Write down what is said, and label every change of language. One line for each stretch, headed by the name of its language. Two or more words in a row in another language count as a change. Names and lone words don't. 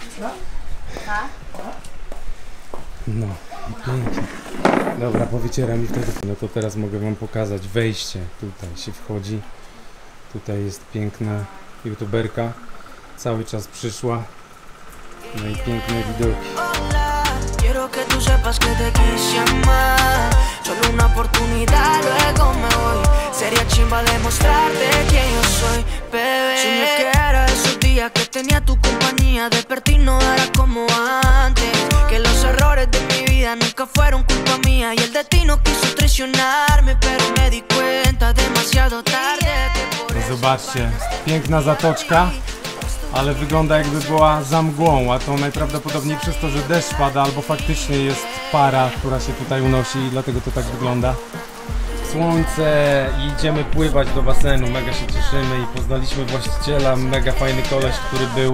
Polish: No i pięknie. Dobra, powycieram i wtedy. No to teraz mogę wam pokazać wejście. Tutaj się wchodzi. Tutaj jest piękna youtuberka. Cały czas przyszła. No i piękne widoki.
Spanish: Quiero que tú sepas que te quise amar. Solo una oportunidad, luego me voy. Sería chimba demostrarte quién yo soy, bebé. Soñé que era esos días que tenía tu compañía. Desperté y no era como antes. Que los errores de mi vida nunca fueron culpa mía. Y el destino quiso traicionarme, pero me di cuenta demasiado tarde que por eso.
Polish: Zobaczcie, piękna zatoczka, ale wygląda jakby była za mgłą, a to najprawdopodobniej przez to, że deszcz pada, albo faktycznie jest para, która się tutaj unosi i dlatego to tak wygląda. Słońce i idziemy pływać do basenu, mega się cieszymy i poznaliśmy właściciela, mega fajny koleś, który był.